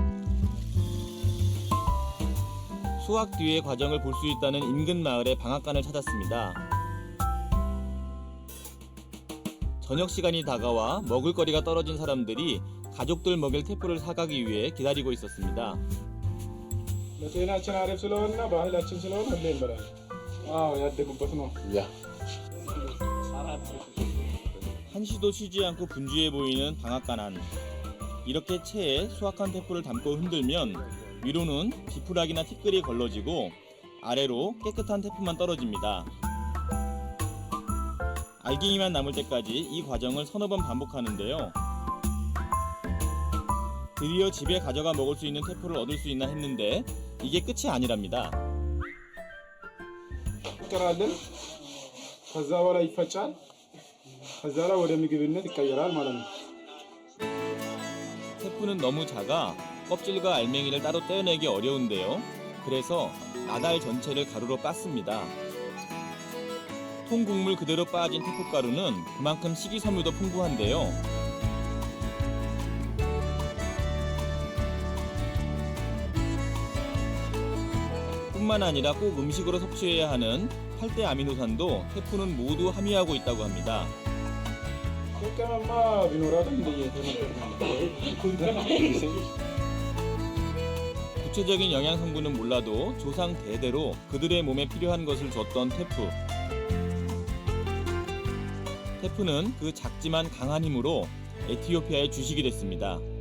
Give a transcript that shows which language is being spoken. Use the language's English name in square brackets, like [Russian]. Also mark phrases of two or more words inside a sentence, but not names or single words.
[Korean] 수확 뒤의 과정을 볼 수 있다는 인근 마을의 방앗간을 찾았습니다. 저녁 시간이 다가와 먹을거리가 떨어진 사람들이 가족들 먹일 테프를 사가기 위해 기다리고 있었습니다. [Amharic] ለጤናችን አሪፍ ስለሆነና ባህላችን ስለሆነ ሁሌ እንበላለን። ያደጉበት ነው። [Korean] 한시도 쉬지 않고 분주해 보이는 방앗간 안. 이렇게 체에 수확한 테프를 담고 흔들면 위로는 지푸라기나 티끌이 걸러지고 아래로 깨끗한 테프만 떨어집니다. 알갱이만 남을 때까지 이 과정을 서너 번 반복하는데요. 드디어 집에 가져가 먹을 수 있는 테프를 얻을 수 있나 했는데 이게 끝이 아니랍니다. [Amharic] ይቀራለን ከዛ በኋላ ይፈጫል ከዛ ላይ ወደ ምግብነት ይቀየራል ማለት ነው። [Korean] 테프는 너무 작아 껍질과 알맹이를 따로 떼어내기 어려운데요. 그래서 나달 전체를 가루로 빻습니다. 통곡물 그대로 빻아진 테프가루는 그만큼 식이섬유도 풍부한데요. 뿐만 아니라 꼭 음식으로 섭취해야 하는 8대 아미노산도 테프는 모두 함유하고 있다고 합니다. ጤቀመማ ቢኖራትም 구체적인 영양 성분은 몰라도 조상 대대로 그들의 몸에 필요한 것을 줬던 테프. 테프는 그 작지만 강한 힘으로 에티오피아의 주식이 됐습니다.